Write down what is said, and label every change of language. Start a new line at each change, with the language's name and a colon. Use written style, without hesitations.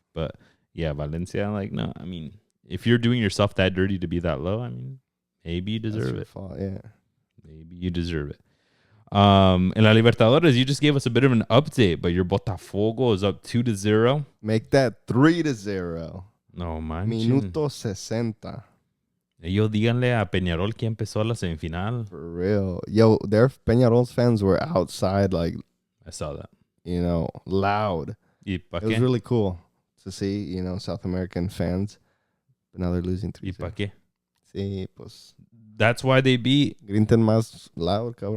English: But yeah, Valencia, like, no, I mean, if you're doing yourself that dirty to be that low, I mean, maybe you deserve it. Fault, yeah. Maybe you deserve it. In La Libertadores, you just gave us a bit of an update, but your Botafogo is up 2-0. Make that 3-0. No man.
Spanish: Minuto 60. Ellos díganle a Peñarol que empezó la semifinal.
English: For real. Yo, their Peñarol's fans were outside, like, I saw that. You know, loud. It was really cool to see, you know, South American fans. But now they're losing 3-0.
Spanish: ¿Y pa' qué? Sí, pues.
English: That's why they beat.
Spanish: Griten más loud, cabrón.